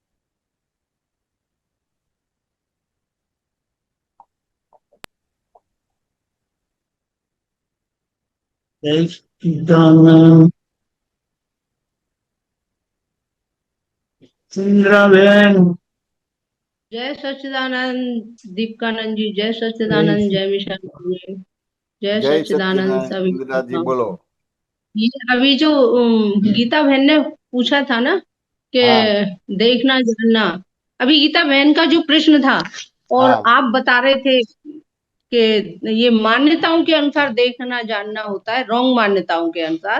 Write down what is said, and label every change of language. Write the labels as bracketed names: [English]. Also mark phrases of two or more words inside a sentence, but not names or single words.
[Gujarati] જય સચ્ચિદાનંદ. ઇન્દ્રાબેન. [Hindi] जय सच्चिदानंद दीपकानंद जी, जय [Gujarati] જય [Hindi] सच्चिदानंद, जय मिशन जी, जय [Gujarati] જય [Hindi] सच्चिदानंद [Gujarati] સચ્ચિદાનંદ. [Hindi] सभी [Gujarati] ઇન્દિરાજી [Hindi] आत्माओं [Gujarati] બોલો. [Hindi] को। ये अभी जो गीता बहन ने पूछा था ना कि हाँ देखना जानना, अभी गीता बहन का जो प्रश्न था और हाँ आप बता रहे थे कि ये मान्यताओं के अनुसार देखना जानना होता है, रॉन्ग मान्यताओं के अनुसार।